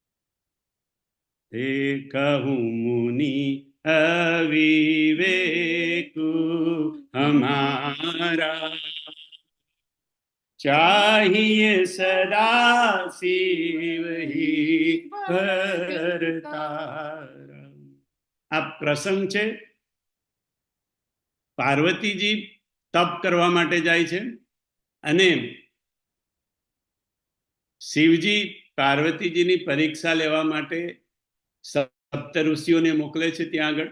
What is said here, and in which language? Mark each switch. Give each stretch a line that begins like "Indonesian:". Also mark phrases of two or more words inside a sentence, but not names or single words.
Awadhi: देखहूं मुनि अविवेकु हमारा, चाहिए सदा शिव ही करतारा।
Gujarati: આ પ્રસંગ છે. પાર્વતીજી તપ કરવા માટે જાય છે અને શિવજી પાર્વતીજીની પરીક્ષા લેવા માટે સપ્ત ઋષિઓને મોકલે છે ત્યાં આગળ.